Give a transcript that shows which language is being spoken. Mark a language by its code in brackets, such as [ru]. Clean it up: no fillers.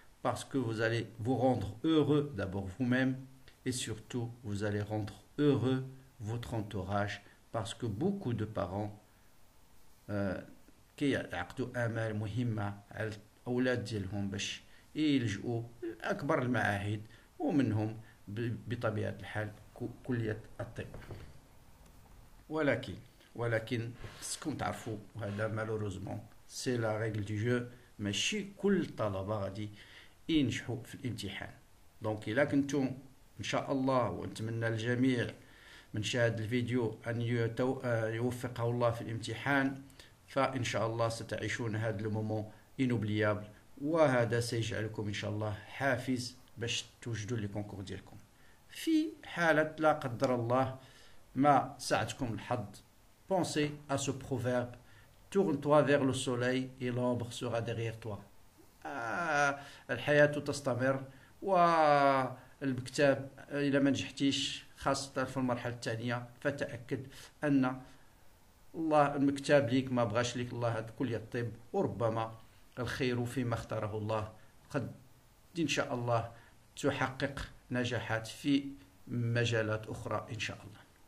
[fr] Parce que vous allez vous rendre heureux d'abord vous-même et surtout vous allez rendre heureux votre entourage, parce que beaucoup de parents [ar] كيعقدوا آمال مهمة على الأولاد ديالهم باش يلجؤوا أكبر المعاهد ومنهم بطبيعة الحال كلية الطب. ولكن خصكم تعرفوا وهذا مالوروزمون سي لا ريغل دو جو، ماشي كل الطلبة غادي ينجحوا في الامتحان. دونك إلا كنتم إن شاء الله، ونتمنى الجميع من شاهد الفيديو أن يوفقه الله في الامتحان، فإن شاء الله ستعيشون هذا المومون إنوبليابل، وهذا سيجعلكم إن شاء الله حافز باش توجدوا لي كونكور ديالكم. في حالة لا قدر الله ما ساعدكم الحظ، [fr] pensez à ce proverbe: tourne-toi vers le soleil et l'ombre sera derrière toi. [ar] الحياة تستمر، والكتاب إذا ما نجحتيش خاصة في المرحلة الثانية فتأكد أن الله المكتاب ليك ما بغاش ليك الله هاد كلية الطب، وربما الخير فيما اختاره الله، قد إن شاء الله تحقق نجاحات في مجالات أخرى إن شاء الله.